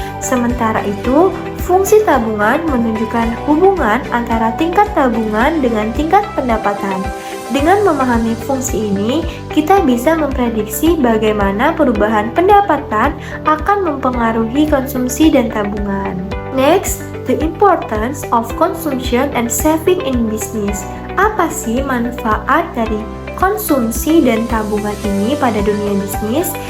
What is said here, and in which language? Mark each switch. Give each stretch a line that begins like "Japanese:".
Indonesian: Sementara itu, fungsi tabungan menunjukkan hubungan antara tingkat tabungan dengan tingkat pendapatan. Dengan memahami fungsi ini, kita bisa memprediksi bagaimana perubahan pendapatan akan mempengaruhi konsumsi dan tabungan.
English: Next, the importance of consumption and saving in business.
Indonesian: Apa sih manfaat dari konsumsi dan tabungan ini pada dunia bisnis?